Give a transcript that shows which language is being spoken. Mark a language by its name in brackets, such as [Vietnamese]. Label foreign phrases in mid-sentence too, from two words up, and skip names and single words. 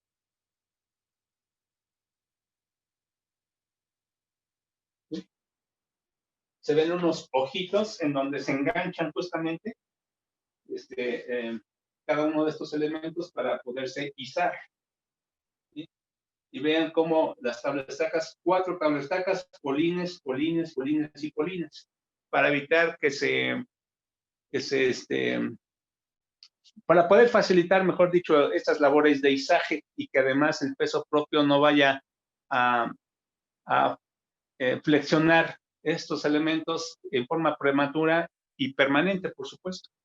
[Spanish] ¿Sí? se ven unos ojitos en donde se enganchan justamente cada uno de estos elementos para poderse izar. ¿Sí? Y vean cómo las tablestacas, 4 tablestacas, polines, polines, polines y polines, para evitar para poder facilitar, mejor dicho, estas labores de izaje y que además el peso propio no vaya a flexionar estos elementos en forma prematura y permanente, por supuesto.